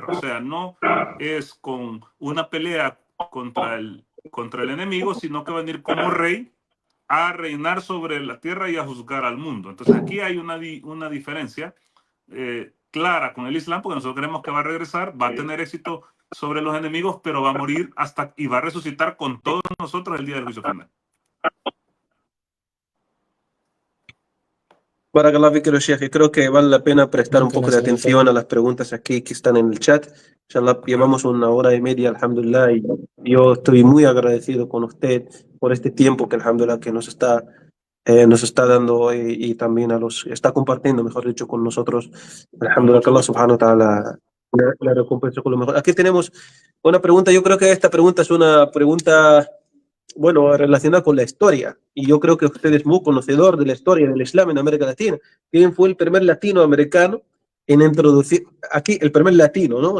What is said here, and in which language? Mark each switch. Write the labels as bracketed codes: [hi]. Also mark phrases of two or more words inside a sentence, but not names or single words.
[es] O sea, no es con una pelea contra el enemigo, sino que va a venir como rey a reinar sobre la tierra y a juzgar al mundo. Entonces aquí hay una diferencia clara con el Islam, porque nosotros creemos que va a regresar, va a tener éxito sobre los enemigos, pero va a morir y va a resucitar con todos nosotros el día del juicio final. [ar] بارك الله فيك، شيخ, [es] creo que vale la pena prestar un poco de atención a las preguntas aquí que están en el chat. Inshallah, llevamos 1 hora y media, alhamdulillah, y yo estoy muy agradecido con usted por este tiempo que, alhamdulillah, que nos está dando y también está compartiendo, mejor dicho, con nosotros. Alhamdulillah, que Allah [ar] سبحانه وتعالى [es] la recompensa con lo mejor. Aquí tenemos una pregunta, yo creo que esta pregunta es una pregunta, bueno, relacionada con la historia, y yo creo que usted es muy conocedor de la historia del Islam en América Latina. ¿Quién fue el primer latinoamericano en introducir, aquí el primer latino, ¿no?